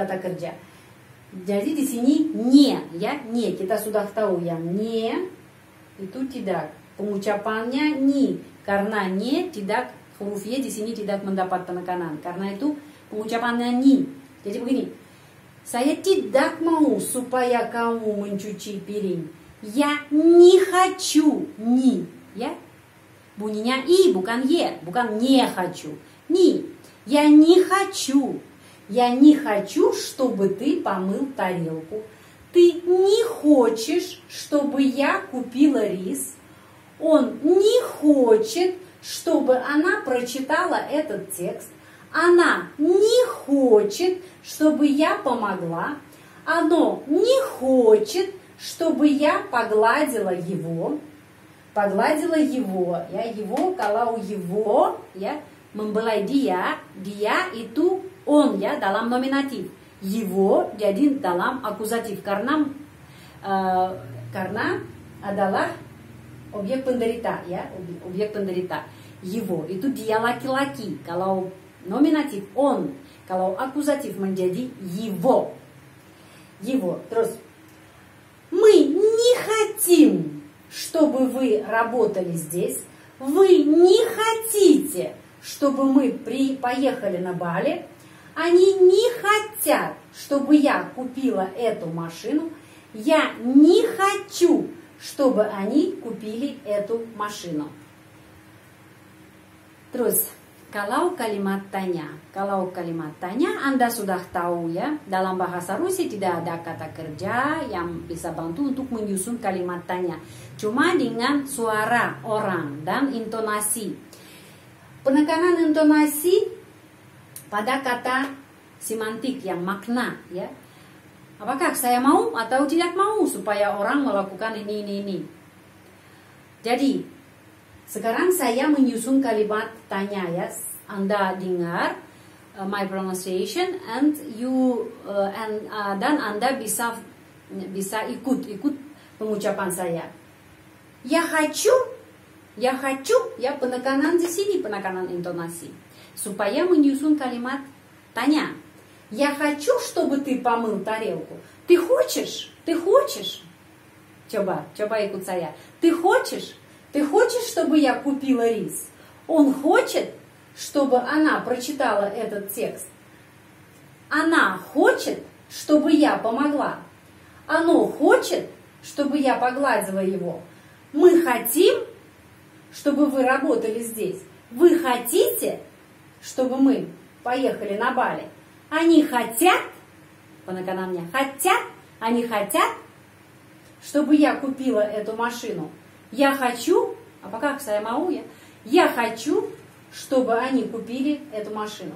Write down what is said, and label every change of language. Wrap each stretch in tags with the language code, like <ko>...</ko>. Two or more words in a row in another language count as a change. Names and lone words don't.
<id>Jadi di sini nie, ya, nie, kita sudah tahu yang nie itu tidak. Pengucapannya ni, karena nie tidak, huruf y di sini tidak mendapat penekanan. Karena itu pengucapannya ni. Jadi begini, saya tidak mau supaya kamu mencuci piring.</id> <ru>Я не хочу, ни,</ru> <id>ya. Bunyinya i, bukan ye, bukan</id> <ru>не хочу. Ни, я не хочу. Я не хочу, чтобы ты помыл тарелку. Ты не хочешь, чтобы я купила рис. Он не хочет, чтобы она прочитала этот текст. Она не хочет, чтобы я помогла. Оно не хочет, чтобы я погладила его. Pagladila его, ya, его,</ru> <id>kalau его, ya, membelai dia itu on, ya, dalam nominatif. Его jadi dalam akusatif karena adalah objek penderita, ya, objek penderita. Его itu dia laki-laki. Kalau nominatif on, kalau akusatif menjadi его.</id> <ru>Его. Terus, мы не хотим, чтобы вы работали здесь. Вы не хотите, чтобы мы поехали на Бали. Они не хотят, чтобы я купила эту машину. Я не хочу, чтобы они купили эту машину.</ru> <id>Terus, kalau kalimat tanya Anda sudah tahu, ya, dalam bahasa Rusia tidak ada kata kerja yang bisa bantu untuk menyusun kalimat tanya. Cuma dengan suara orang dan intonasi. Penekanan intonasi pada kata semantik yang makna, ya. Apakah saya mau atau tidak mau supaya orang melakukan ini. Jadi, sekarang saya menyusun kalimat tanya, ya. Anda dengar</id> <en>my pronunciation and</en> <id>dan Anda bisa ikut pengucapan saya.</id> <ru>Я хочу,</ru> <id>ya, penekanan di sini, penekanan intonasi. Supaya menyusun kalimat tanya.</id> <ru>Я хочу, чтобы ты помыл тарелку. Ты хочешь?</ru> <id>Coba ikut saya.</id> <ru>Ты хочешь, чтобы я купила рис? Он хочет, чтобы она прочитала этот текст. Она хочет, чтобы я помогла. Оно хочет, чтобы я погладила его. Мы хотим, чтобы вы работали здесь. Вы хотите, чтобы мы поехали на Бали? Они хотят, penekанannya, они хотят, чтобы я купила эту машину. Я хочу,</ru> <id>apakah saya mau, ya?</id> <ru>Я хочу, чтобы они купили эту машину.</ru>